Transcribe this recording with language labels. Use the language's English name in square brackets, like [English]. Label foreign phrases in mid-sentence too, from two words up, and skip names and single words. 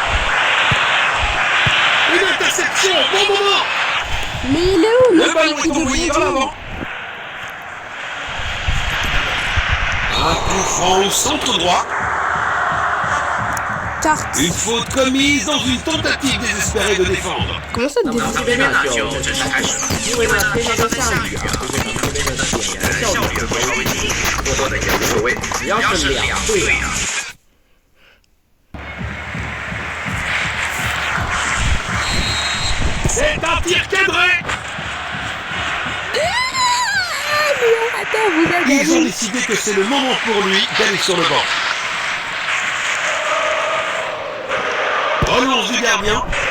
[French] Une interception, bon moment. Mais il est où Le ballon est envoyé vers l'avant. Un coup franc au centre droit. Tarte. Une faute commise dans une tentative désespérée de défendre. Comment ça te défend? [Chinese] 这边呢就正式开始了，因为呢天气都下雨啊，这个明天的显然效率会稍微低一点，多多的也无所谓，只要是两队啊。 [French] C'est un tir cadré. Ils ont décidé que c'est le moment pour lui d'aller sur le banc. Relance du gardien.